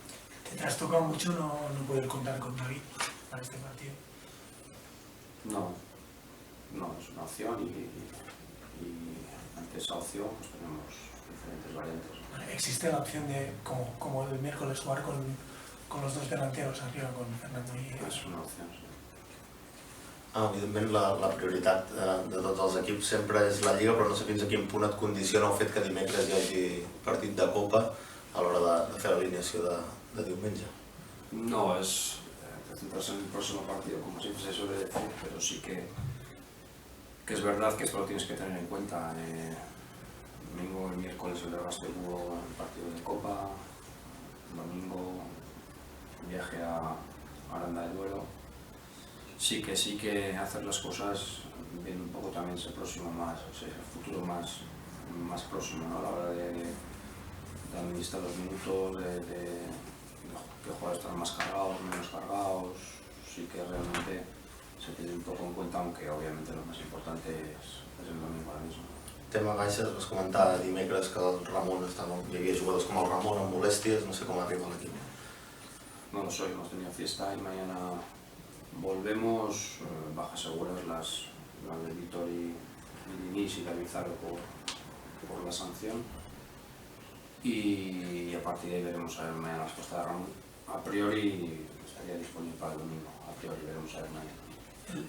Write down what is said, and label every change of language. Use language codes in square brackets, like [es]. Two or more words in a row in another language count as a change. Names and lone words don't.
[es] ¿Te trastocado mucho no poder contar con David para este partido? No, es una opción y ante esa opción pues tenemos diferentes variantes. ¿Existe la opción de, como el miércoles, jugar con los dos delanteros arriba, con Fernando y... [ca] És una opció, sí. Evidentment la prioritat de tots els equips sempre és la Lliga, però no sé fins a quin punt et condiciona el fet que dimecres hi hagi partit de Copa a l'hora de fer l'alineació de diumenge. [es] No, es centrarse en el próximo partido, como siempre se suele decir, pero sí que es verdad que esto lo tienes que tener en cuenta. Domingo, el miércoles el Raste hubo el partido de Copa, domingo viaje a Aranda de Duero. Sí que hacer las cosas viendo un poco también ese próximo más, o sea, el futuro más próximo, ¿no? A la hora de administrar los minutos, de qué jugadores están más cargados, menos cargados. Sí que realmente se tiene un poco en cuenta, aunque obviamente lo más importante es el domingo ahora mismo. [ca] Tema baixes, vas comentar dimecres que el Ramon hi havia jugadors com el Ramon amb molèsties, no sé com arriba l'equip. [es] No lo soy, hemos tenido fiesta y mañana volvemos, bajas seguras las de Víctor y Diniz y David Zaro por la sanción, y a partir de ahí veremos a ver mañana la respuesta de Ramón. A priori estaría disponible para el domingo, a priori veremos a ver mañana.